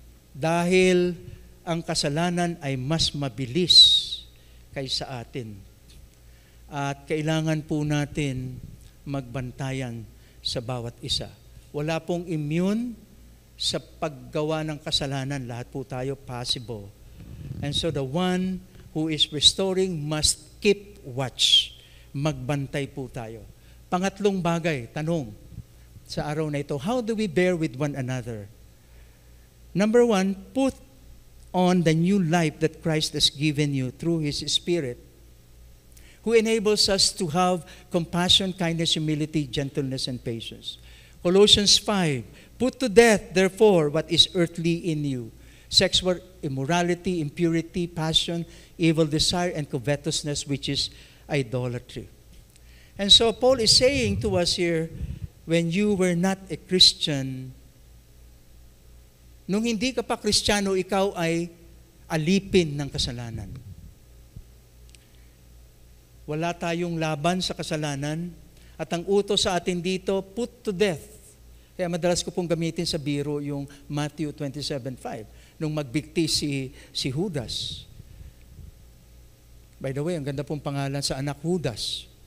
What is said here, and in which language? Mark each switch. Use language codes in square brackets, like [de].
[tl] Dahil ang kasalanan ay mas mabilis kaysa atin. At kailangan po natin magbantayan sa bawat isa. Wala pong immune sa paggawa ng kasalanan. Lahat po tayo possible. [en] And so the one who is restoring must keep watch. [tl] Magbantay po tayo. Pangatlong bagay, tanong sa araw na ito, [en] how do we bear with one another? Number one, put on the new life that Christ has given you through His Spirit, who enables us to have compassion, kindness, humility, gentleness, and patience. Colossians 5, put to death, therefore, what is earthly in you, sexual immorality, impurity, passion, evil desire, and covetousness, which is idolatry. And so Paul is saying to us here, when you were not a Christian, [tl] nung hindi ka pa Kristiyano, ikaw ay alipin ng kasalanan. Wala tayong laban sa kasalanan, at ang utos sa atin dito, put to death. Kaya madalas ko pong gamitin sa biro yung Matthew 27:5, nung magbigti si Judas. By the way, ang ganda pong pangalan sa anak, Judas.